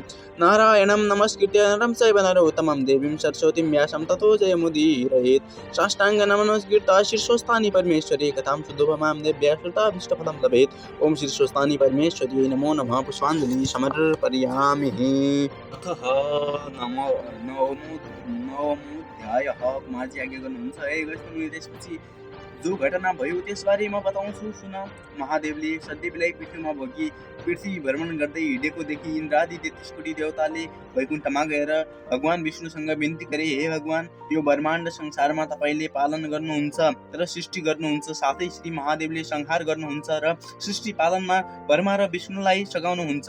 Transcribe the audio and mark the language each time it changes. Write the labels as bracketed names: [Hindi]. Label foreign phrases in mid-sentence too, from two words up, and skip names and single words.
[Sanskrit] नारायणं नमस्कृत्य नरं चैव नरोत्तमं देवीं सरस्वतीं व्यासं ततो जयमुदीरयेत्। साष्टाङ्गनमनस्कृत्य शीर्षोत्थानि परमेश्वरी कथां शुद्धोपमां देव्या श्रुताभीष्टफलं लभेत्। ओं शीर्षोत्थानि परमेश्वरी नमो नमः। पुष्पाञ्जलिं समर्पयामि। अथ नवमोऽध्यायः। [Nepali] माझी आज्ञा गर्नुहुन्छ हे गजमुनि। त्यसपछि जो घटना भयो त्यसबारे म बताउँछु सुन। महादेवले सत्यविलाई पृथ्वीमा बोकी पृथ्वी भ्रमण गर्दै हिँडेको देखि इन्द्रादि 33 कोटी देवताले वैकुण्ठमा गएर भगवान विष्णुसँग बिन्ती गरे, हे भगवान, यो ब्रह्माण्ड संसारमा तपाईले पालन गर्नुहुन्छ र सृष्टि गर्नुहुन्छ, साथै श्री महादेवले संहार गर्नुहुन्छ र सृष्टि पालनमा ब्रह्मा र विष्णुलाई सघाउनुहुन्छ।